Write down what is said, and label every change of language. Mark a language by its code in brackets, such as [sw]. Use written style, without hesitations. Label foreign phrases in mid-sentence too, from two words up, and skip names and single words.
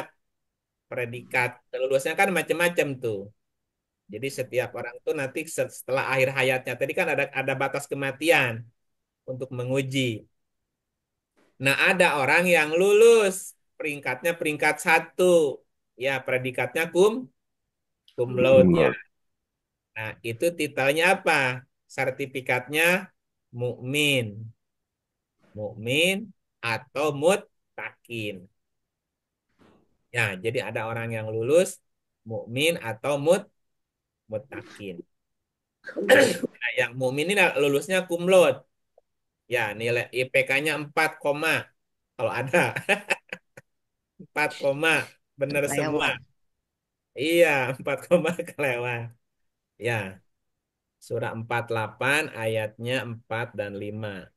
[id] Predikat lulusnya kan macam-macam tuh. Jadi setiap orang tuh nanti setelah akhir hayatnya tadi kan ada batas kematian untuk menguji. Nah, ada orang yang lulus peringkatnya peringkat satu. Ya, predikatnya [la] cum laude- [id] nya. Kumlot. Nah, itu titelnya apa? Sertifikatnya mukmin, mukmin atau muttaqin. Ya, jadi ada orang yang lulus mukmin atau muttaqin. Nah, yang mukmin ini lulusnya cum laude. Ya, nilai IPK-nya 4, kalau ada 4, bener semua. lewat. Iya, 4, kelewat. Ya, surah 48 ayatnya 4 dan 5.